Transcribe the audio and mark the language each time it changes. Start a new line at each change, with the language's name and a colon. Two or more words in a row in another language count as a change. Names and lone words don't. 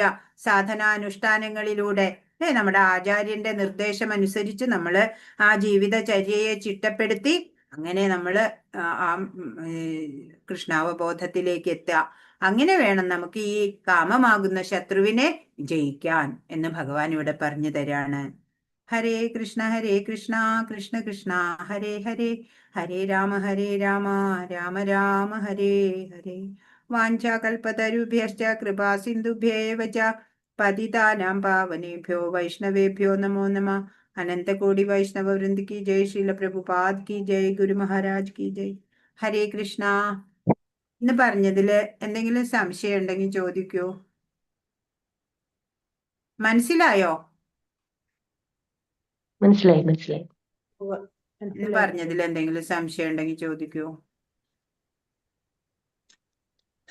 Malayalam: സാധനാനുഷ്ഠാനങ്ങളിലൂടെ നമ്മുടെ ആചാര്യന്റെ നിർദ്ദേശം അനുസരിച്ച് നമ്മൾ ആ ജീവിതചര്യയെ ചിട്ടപ്പെടുത്തി അങ്ങനെ നമ്മൾ ആ കൃഷ്ണാവബോധത്തിലേക്ക് എത്തുക. അങ്ങനെ വേണം നമുക്ക് ഈ കാമമാകുന്ന ശത്രുവിനെ ജയിക്കാൻ എന്ന് ഭഗവാൻ ഇവിടെ പറഞ്ഞു തരാണ്.
Sanskrit: ഹരേ കൃഷ്ണ കൃഷ്ണ കൃഷ്ണ ഹരേ ഹരേ, ഹരേ രാമ രാമ രാമ ഹരേ ഹരേ. വാഞ്ചാകൽപതരുഭ്യശ്ച കൃപാ സിന്ധുഭ്യേവ ച പതിതാനാം പാവനേഭ്യോ വൈഷ്ണവേഭ്യോ നമോ നമ.
Hindi: अनन्तकोटि वैष्णव वृन्द की जय, श्रील प्रभुपाद की जय, गुरु महाराज की जय.
Malayalam: ഹരേ കൃഷ്ണ. ഇന്ന് പറഞ്ഞതില് എന്തെങ്കിലും സംശയം ഉണ്ടെങ്കിൽ ചോദിക്കൂ. മനസ്സിലായോ? മനസ്സിലായി. ഇന്ന് പറഞ്ഞതിൽ എന്തെങ്കിലും സംശയം ഉണ്ടെങ്കിൽ ചോദിക്കൂ.